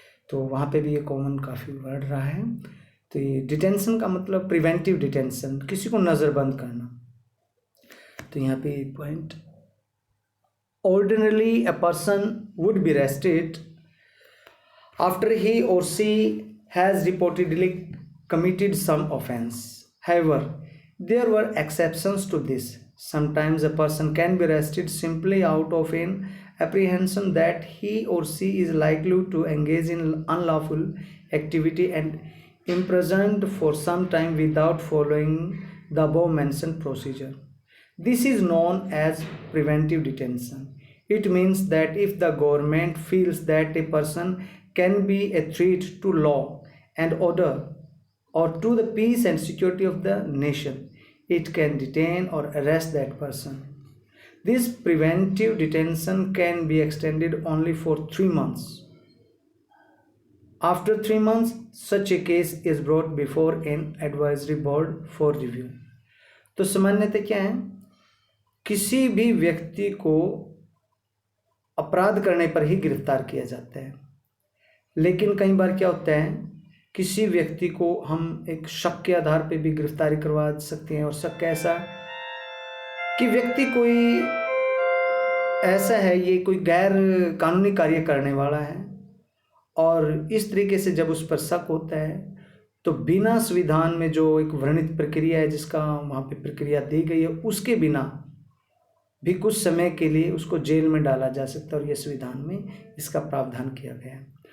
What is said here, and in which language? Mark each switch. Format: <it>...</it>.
<hi>तो वहाँ पे भी ये कॉमन काफ़ी वर्ड रहा है। तो ये डिटेंशन का मतलब प्रिवेंटिव डिटेंशन, किसी को नज़रबंद करना। तो यहाँ पे</hi> <en>Point, ordinarily a person would be arrested after he or she has reportedly committed some offense. However, there were exceptions to this. Sometimes a person can be arrested simply out of an apprehension that he or she is likely to engage in unlawful activity and imprisoned for some time without following the above mentioned procedure. This is known as preventive detention. It means that if the government feels that a person can be a threat to law and order or to the peace and security of the nation, it can detain or arrest that person. This preventive detention can be extended only for 3 months. After 3 months, such a case is brought before an advisory board for review.</en> <hi>तो सामान्यतः क्या है, किसी भी व्यक्ति को अपराध करने पर ही गिरफ्तार किया जाता है, लेकिन कई बार क्या होता है, किसी व्यक्ति को हम एक शक के आधार पे भी गिरफ्तारी करवा सकते हैं। और शक ऐसा कि व्यक्ति कोई ऐसा है, ये कोई गैर कानूनी कार्य करने वाला है, और इस तरीके से जब उस पर शक होता है तो बिना संविधान में जो एक वर्णित प्रक्रिया है, जिसका वहाँ पे प्रक्रिया दी गई है, उसके बिना भी कुछ समय के लिए उसको जेल में डाला जा सकता है, और ये संविधान में इसका प्रावधान किया गया है।</hi>